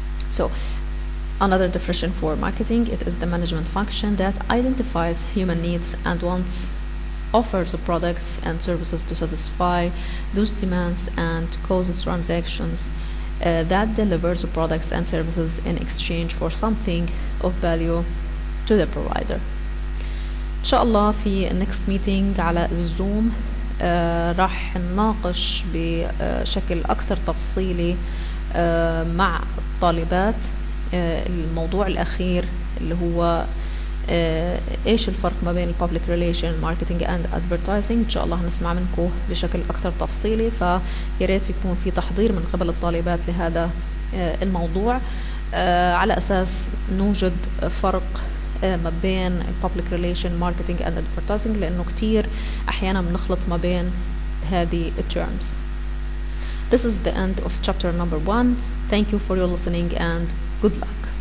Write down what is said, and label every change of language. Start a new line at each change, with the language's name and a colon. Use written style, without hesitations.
English: So another definition for marketing, it is the management function that identifies human needs and wants, offers products and services to satisfy those demands, and causes transactions that delivers products and services in exchange for something of value to the provider.
Arabic: إن شاء الله في next meeting على الزوم راح نناقش بشكل أكثر تفصيلي مع الطالبات الموضوع الأخير اللي هو إيش الفرق ما بين البابليك ريليشن ماركتينج أند أدفرتايزنج. إن شاء الله هنسمع منكم بشكل أكثر تفصيلي، فياريت يكون في تحضير من قبل الطالبات لهذا الموضوع على أساس نوجد فرق ما بين البابليك ريليشن ماركتينج أند أدفرتايزنج، لأنه كتير أحيانا بنخلط ما بين هذه terms.
English: This is the end of chapter number 1. Thank you for your listening and good luck.